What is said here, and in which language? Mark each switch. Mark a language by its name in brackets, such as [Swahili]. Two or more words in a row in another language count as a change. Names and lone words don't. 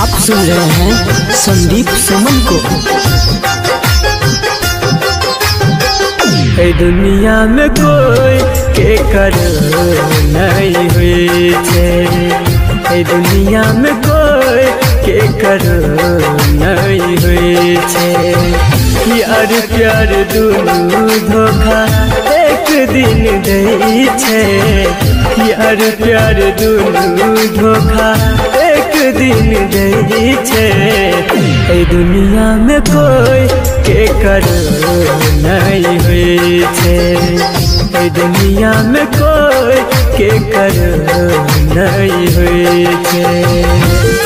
[Hindi] सुन रहे हैं संदीप सुमन को। [Angika] दुनिया में कोई के कर नहीं हुई छे, दुनिया में कोई के कर नहीं हुई छे। यार प्यार दुनू धोखा एक दिन दे छे, यार प्यार दुनू धोखा एक दिन दे छे। दुनिया में कोई के कर नहीं हुई छे, दुनिया में कोई के कर नहीं हुई छे।